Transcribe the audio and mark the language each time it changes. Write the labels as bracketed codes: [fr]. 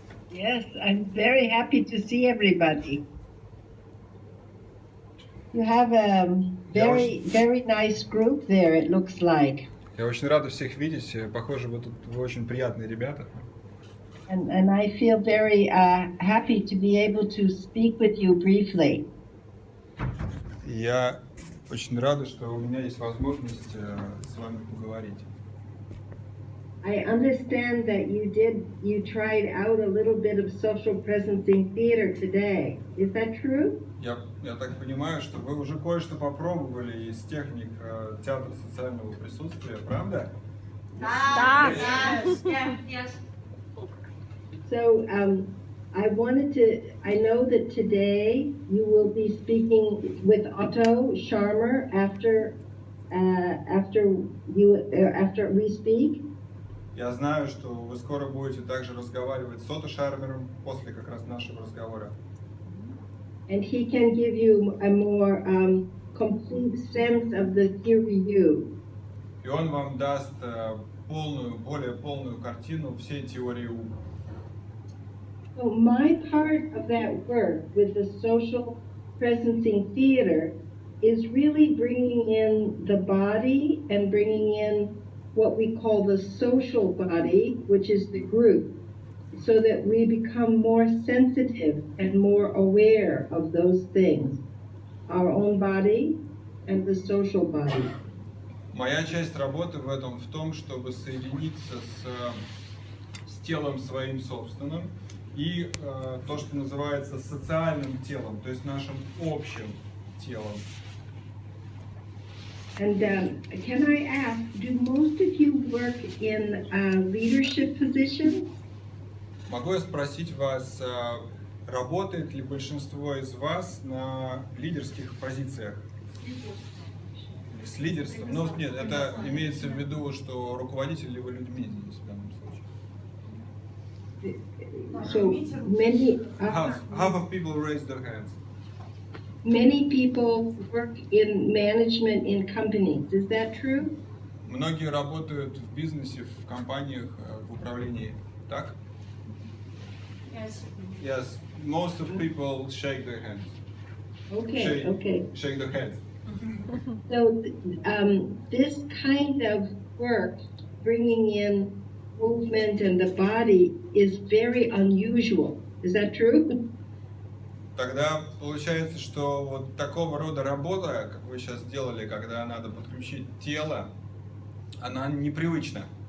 [en] Yes, I'm very happy to see everybody. You have a very nice group there, it looks like. [ru] Я очень рада всех видеть. Похоже, вы очень приятные ребята. [en] And I feel very happy to be able to speak with you briefly. [ru] Я очень рада, что у меня есть возможность с вами поговорить. [en] I understand that you tried out a little bit of social presencing theater today. Is that true? [ru] Я так понимаю, что вы уже кое-что попробовали из техник театра социального присутствия, правда? Да. [en] Yes. So I know that today you will be speaking with Otto Scharmer after we speak. [ru] Я знаю, что вы скоро будете также разговаривать с Отто Шармером после как раз нашего разговора. [en] And he can give you a more complete sense of the Theory U. [ru] И он вам даст более полную картину всей теории U. [en] So my part of that work with the social presencing theater is really bringing in the body and bringing in what we call the social body, which is the group, so that we become more sensitive and more aware of those things, our own body and the social body. [ru] Моя часть работы в этом в том, чтобы соединиться с телом своим собственным и то, что называется социальным телом, то есть нашим общим телом. [en] And can I ask, do most of you work in leadership positions? [ru] Могу я спросить вас, работает ли большинство из вас на лидерских позициях? С лидерством? Ну, нет, это имеется в виду, что руководитель ли вы людьми здесь в данном случае. [en] So many, Half of people raise their hands. many people work in management in companies. Is that true? [ru] Многие работают в бизнесе, в компаниях, в управлении. Так? [en] Yes. Yes. Most of people shake their hands. Okay. Shake their heads. So this kind of work, bringing in movement and the body, is very unusual. Is that true? [ru] Тогда получается, что вот такого рода работа, как вы сейчас сделали, когда надо подключить тело, она непривычна.